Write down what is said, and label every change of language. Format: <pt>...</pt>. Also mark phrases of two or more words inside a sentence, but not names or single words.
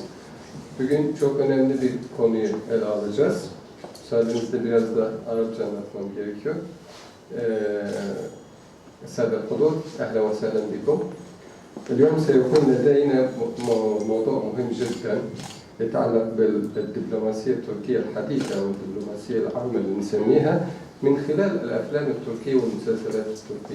<tr>Bugün çok önemli bir konuyu ele alacağız. Müsaadenizle biraz da Arapça anlatmam gerekiyor.</tr> <ar>السادة الحضور أهلا وسهلا بكم. اليوم سيكون لدينا موضوع مهم جدا يتعلق بالدبلوماسية التركية الحديثة أو الدبلوماسية العامة اللي نسميها من خلال الأفلام التركية والمسلسلات التركية.</ar>